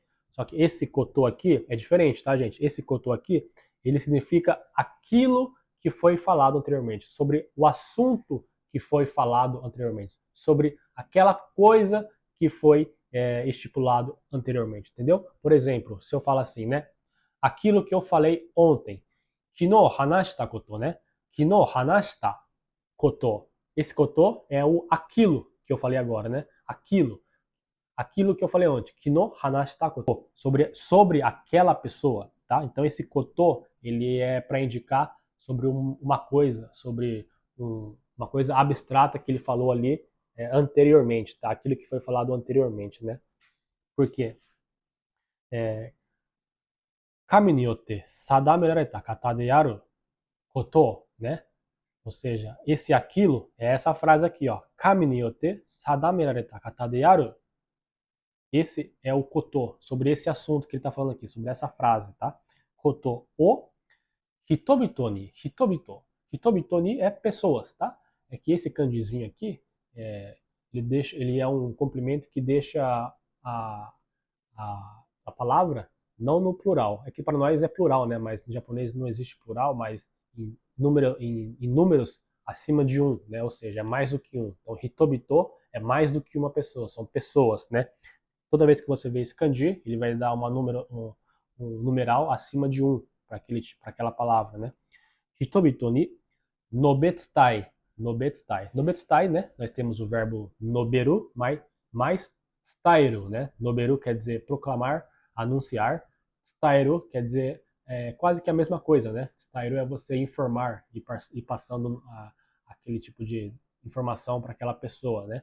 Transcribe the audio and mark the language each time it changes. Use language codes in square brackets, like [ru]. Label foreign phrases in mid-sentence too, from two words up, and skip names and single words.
[pt] Só que esse koto aqui é diferente, tá, gente? Esse koto aqui, ele significa aquilo que foi falado anteriormente, sobre o assunto que foi falado anteriormente, sobre aquela coisa que foi estipulado anteriormente, entendeu? Por exemplo, se eu falar assim, né? Aquilo que eu falei ontem. [ja] 昨日話したこと, né? 昨日話したこと. [pt] Esse koto é o aquilo que eu falei agora, né? Aquilo. Aquilo que eu falei ontem. [ja] 昨日話したこと. [pt] Sobre aquela pessoa, tá? Então esse koto, ele é para indicar sobre uma coisa, sobre uma coisa abstrata que ele falou ali anteriormente, tá? Aquilo que foi falado anteriormente, né? Por quê? [ja] 神によって定められた方であること, né? [pt] Ou seja, esse aquilo é essa frase aqui, ó. [ja] 神によって定められた方である. [pt] Esse é o koto, sobre esse assunto que ele está falando aqui, sobre essa frase, tá? [ja] ことを人々に、人々. 人々に [pt] é pessoas, tá? É que esse kanjizinho aqui, ele é um complemento que deixa a palavra não no plural. Aqui para nós é plural, né? Mas em japonês não existe plural, mas em números acima de um, né? Ou seja, é mais do que um. Então, hitobito é mais do que uma pessoa, são pessoas, né? Toda vez que você vê esse kanji, ele vai dar um numeral acima de um para aquela palavra, né? [ja] 人々に述べ伝えたい. 述べ伝えたい。述べ伝えたい, [pt] né? Nós temos o verbo noberu, mais stairu, né? Noberu quer dizer proclamar, anunciar. Stairu quer dizer quase que a mesma coisa, né? Stairu é você informar e passando aquele tipo de informação para aquela pessoa, né?